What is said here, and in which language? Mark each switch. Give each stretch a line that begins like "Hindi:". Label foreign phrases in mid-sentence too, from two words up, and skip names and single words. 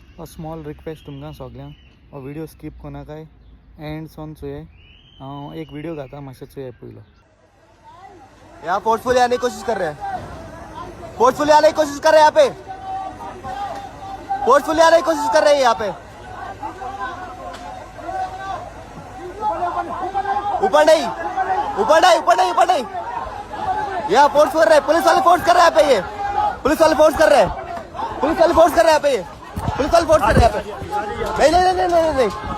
English: small request
Konkani: तुमकां सगळ्यांक हो व्हिडिओ स्कीप कोनाकाय एंड सोन चोये हांव एक व्हिडिओ घाता मातशें चोये पयलो.
Hindi: यहाँ फोर्सफुली आने की कोशिश कर रहे हैं, फोर्सफुली आने की कोशिश कर रहे हैं, यहाँ पे फोर्सफुली आने की कोशिश कर रहे हैं, यहाँ पे ऊपर नहीं ऊपर नहीं ऊपर नहीं ऊपर नहीं, यहाँ फोर्स कर रहे हैं, पुलिस वाले फोर्स कर रहे हैं यहाँ पे, ये पुलिस वाले फोर्स कर रहे हैं, पुलिस वाले फोर्स कर रहे हैं यहाँ पे, ये पुलिस वाले फोर्स कर रहे हैं यहाँ पे, नहीं नहीं नहीं नहीं नहीं,